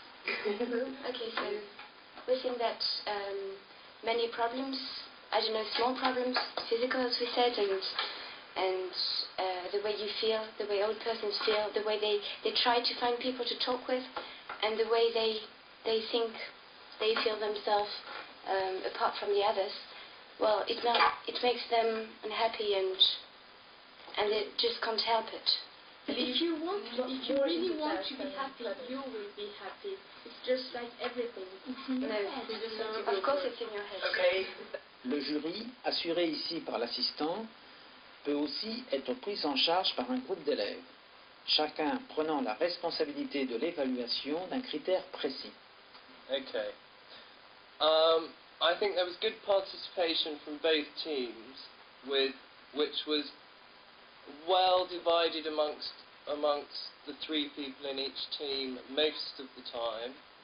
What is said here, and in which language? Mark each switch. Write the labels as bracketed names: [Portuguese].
[English] Okay, so we think that many problems, I don't know, small problems, physical as we said, and the way you feel, the way old persons feel, the way they try to find people to talk with, and the way they think they feel themselves apart from the others. Well, it makes them unhappy, and they just can't help it. If you really want to be happy, you will be happy. It's just like everything. It's in your head. Of course it's in your head. Okay. [French] Le jury, assuré ici par l'assistant, peut aussi être pris en charge par un groupe d'élèves, chacun prenant la responsabilité de l'évaluation d'un critère précis. [English] Okay. I think there was good participation from both teams, which was well divided amongst the three people in each team most of the time.